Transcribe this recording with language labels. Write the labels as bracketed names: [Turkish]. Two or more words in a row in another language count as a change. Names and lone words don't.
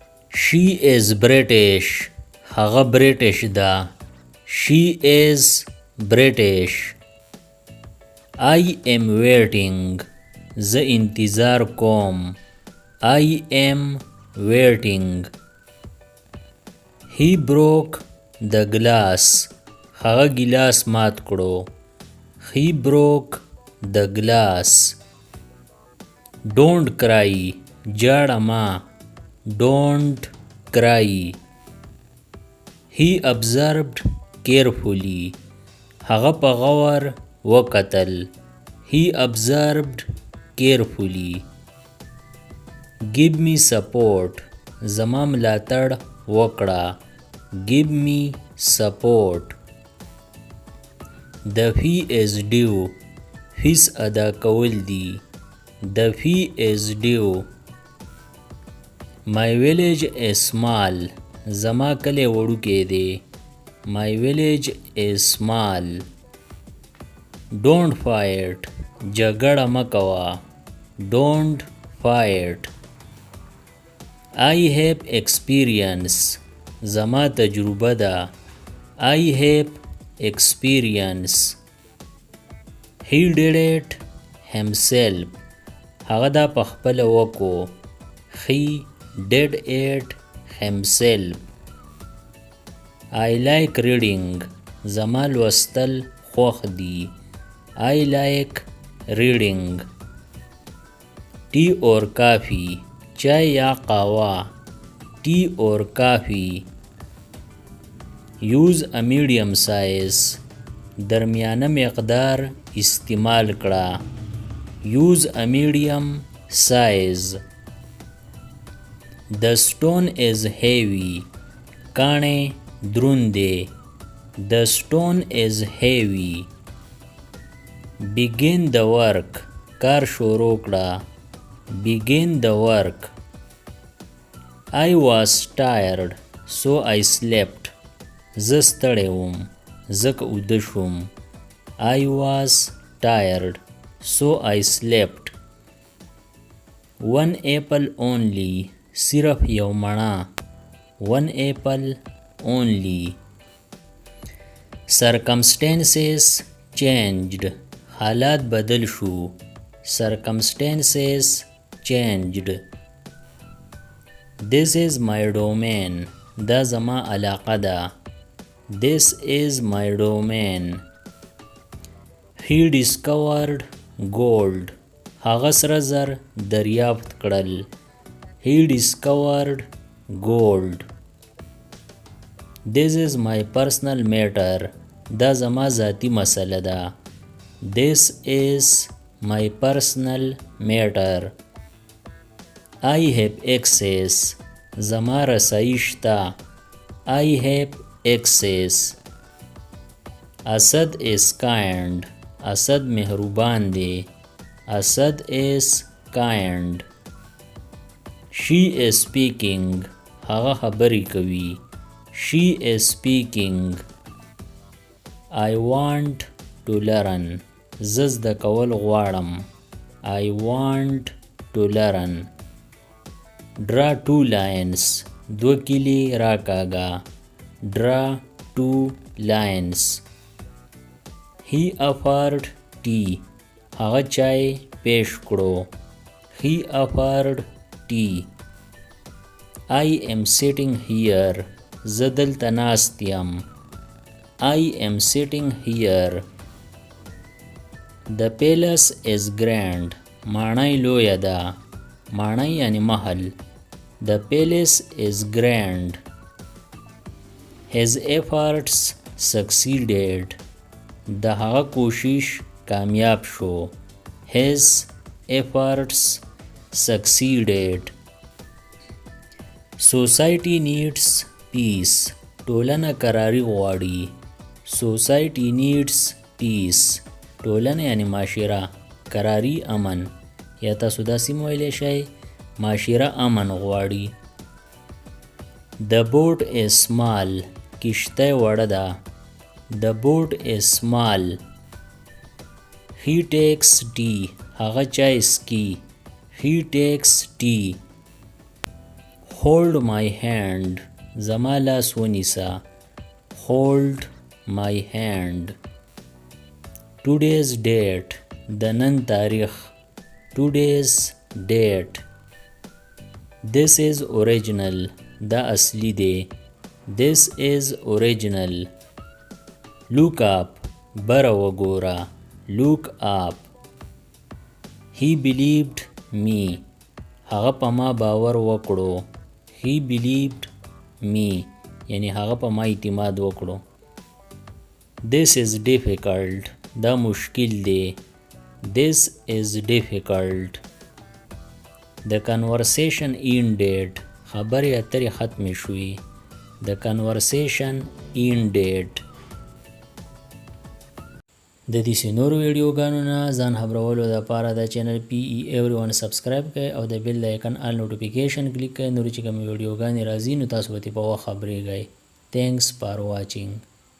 [English] She is British. [Pashto] هغه برټش ده. [English] She is British. I am waiting. [Pashto] زه انتظار کوم. [English] I am waiting. He broke the glass. [Pashto] هغه ګلاس مات کړو. [English] He broke the glass. Don't cry. [Pashto] جاړه ما. [English] Don't cry. He observed carefully. [Pashto] هغه په غور وکتل. [English] He observed carefully. Give me support. [Pashto] زما ملاتړ وکړه. [English] Give me support. The fee is due. [Pashto] فیس ادا کول دی. [English] The fee is due. My village is small. [Pashto] زما کلی وړوکی دی. [English] My village is small. Don't fight. [Pashto] جګړه مه کوه. [English] Don't fight. I have experience. [Pashto] زما تجربه ده. [English] I have experience. He did it himself. [Pashto] هغه دا په خپله وکړو. [English] He did it himself. I like reading. [Pashto] زما لوستل خوښ دي. [English] I like reading. Tea or coffee. [Pashto] چای یا قهوه. [English] Tea or coffee. Use a medium size. [Pashto] درمیانه مقدار استعمال کړه. [English] Use a medium size. The stone is heavy. [Pashto] کاڼی دروند دی. [English] The stone is heavy. Begin the work. [Pashto] کار شروع کړه. [English] Begin the work. I was tired, so I slept. [Pashto] زه ستړی وم. ځکه اوده شوم. [English] I was tired, so I slept. One apple only. [Pashto] صرف یو مڼه. [English] One apple only. Circumstances changed. [Pashto] حالات بدل شو. [English] Circumstances changed. This is my domain. [Pashto] دا زما علاقه ده. [English] This is my domain. He discovered gold. [Pashto] هغه سره زر دریافت کړل. [English] He discovered gold. This is my personal matter. [Pashto] دا زما ذاتی مسله ده. [English] This is my personal matter. I have access. [Pashto] زما رسائی شته. [English] I have access. Asad is kind. [Pashto] اسد مهربان دی. [English] Asad is kind. She is speaking. [Pashto] هغه خبرې کوي. [English] She is speaking. I want to learn. [Pashto] زه زده کول غواړم. [English] I want to learn. Draw two lines. [Pashto] دو کلی راکاږه. [English] Draw two lines. He offered tea. [Pashto] هغه چای پیش کړو. [English] He offered tea. I am sitting here. [Pashto] زه دلته ناست یم. [English] I am sitting here. The palace is grand. [Pashto] ماڼۍ لویه ده. ماڼۍ یعنی محل. [English] The palace is grand. His efforts succeeded. [Pashto] د هغه کوشش کامیاب شو. [English] His efforts succeeded. Society needs peace. [Pashto] ټولنه قراری غواړي. [English] Society needs peace. [Pashto] ټولنه یعنی معاشره. قراری امن. یا تاسو داسې ویلی شئ معاشره امن غواړي. [English] The boat is small. [Pashto] کشته وړه ده. [English] The boat is small. He takes tea. [Pashto] هغه چای سکي. [English] He takes tea. hold my hand [Pashto] زما لاس ونیسه [English] hold my hand today's date [Pashto] د نن تاریخ [English] today's date this is original [Pashto] دا اصلی دی [English] this is original look up بره وګوره look up he believed me [Pashto] هغه په ما باور وکړو [English] he believed me [Pashto] یعنی هغه په ما اعتماد وکړو [English] this is difficult [Pashto] دا مشکل دی [English] this is difficult the conversation ended [Pashto] خبرې اترې ختمې شوې [English] the conversation ended [Pashto] د دې نورو ویډیوګانو نه ځان خبرولو لپاره د چینل پی ای ایوریون سبسکرایب کړئ او د بیل د آیکن [English] all notification [Pashto] کلیک کړئ نور چې کوم ویډیوګانې راځي نو تاسو به په وخت خبرېږئ. [English] thanks for watching.